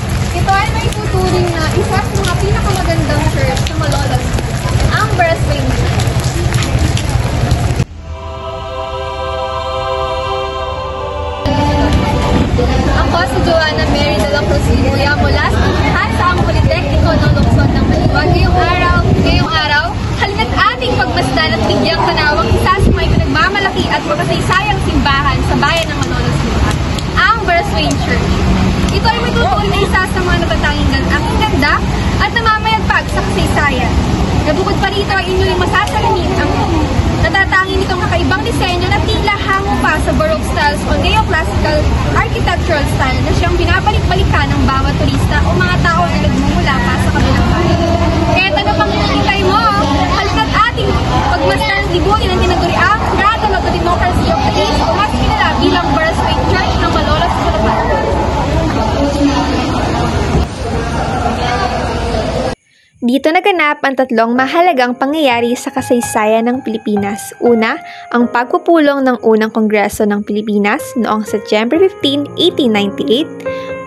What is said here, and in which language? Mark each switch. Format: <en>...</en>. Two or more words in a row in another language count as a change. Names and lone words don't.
<tl>Ito ay may tuturing na isa sa mga pinakamagandang church sa Malolos, ang Brasswain Church. Ako si Joanna Mary de la Cruz Libuya mula sa Hansaang Politekniko ng Lungsod ng Baliwag. Ngayong araw, halina't ating pagmasdan at bigyang tanawang isa sa may pinagmamalaki at makasaysayang simbahan sa bayan ng Malolos, ang Brasswain Church. Ito ay may tuturing na isa sa mga natatanging aking ganda at namamayagpag sa kasaysayan. Nabukod pa rito ay inyong masasalamin ang natatangi nitong kakaibang disenyo na tila hango pa sa</tl> <en>Baroque styles</en> <tl>o</tl> <en>neoclassical architectural style</en> <tl>na siyang binabalik-balikan ng bawat turista o mga tao na nagmumula pa sa kabilang bayan. Kaya ano pang hinihintay mo? Halina't ating pagmasdan at libunin ang tinaguri ang</tl> <en>Cradle of the Democracy of the East</en> <tl>o mas kilala bilang Brasswain Church ng Malolos, Bulacan. Dito naganap ang tatlong mahalagang pangyayari sa kasaysayan ng Pilipinas. Una, ang pagpupulong ng unang Kongreso ng Pilipinas noong September 15, 1898.</tl>